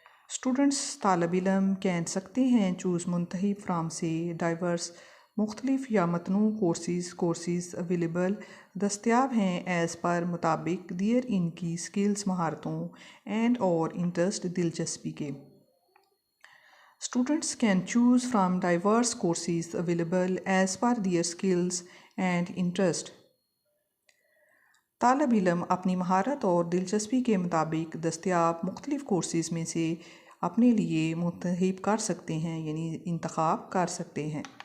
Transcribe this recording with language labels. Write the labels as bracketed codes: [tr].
[ur] Students طالب علم کہہ سکتے ہیں چوز منتخب فرام سے ڈائیورس مختلف یا متنوع کورسز اویلیبل دستیاب ہیں ایز پر مطابق دیئر ان کی سکلز مہارتوں اینڈ اور انٹرسٹ دلچسپی کے. [en] Students can choose from diverse courses available as per their skills and interest. [ur] طالب علم اپنی مہارت اور دلچسپی کے مطابق دستیاب مختلف کورسز میں سے اپنے لیے منتخب کر سکتے ہیں یعنی انتخاب کر سکتے ہیں.